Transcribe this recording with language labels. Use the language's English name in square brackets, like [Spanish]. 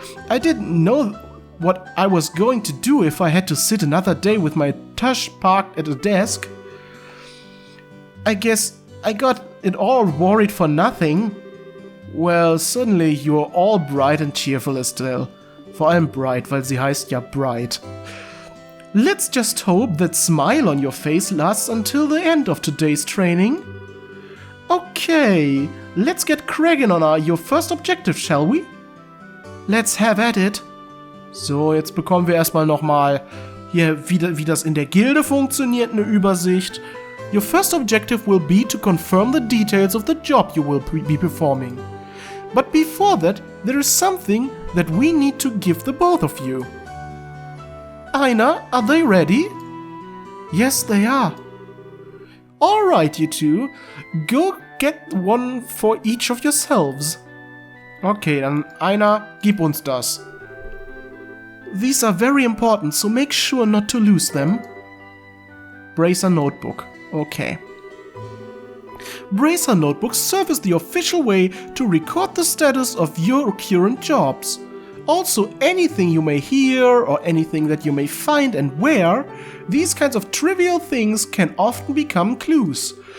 [English] I didn't know what I was going to do if I had to sit another day with my tush parked at a desk. I guess I got it all worried for nothing. Well, suddenly you're all bright and cheerful, Estelle. [German] Vor allem Bright, weil sie heißt ja Bright. [English] Let's just hope that smile on your face lasts until the end of today's training. Okay, let's get cracking on your first objective, shall we? Let's have at it. [German] So, jetzt bekommen wir erstmal nochmal hier, wie das in der Gilde funktioniert, eine Übersicht. [English] Your first objective will be to confirm the details of the job you will be performing. But before that, there is something that we need to give the both of you. Einer, are they ready? Yes, they are. Alright, you two, go get one for each of yourselves. [German] Okay, dann Einer, gib uns das. [English] These are very important, so make sure not to lose them. Bracer Notebook. Okay. Bracer notebooks serve as the official way to record the status of your current jobs. Also, anything you may hear or anything that you may find and wear, these kinds of trivial things can often become clues.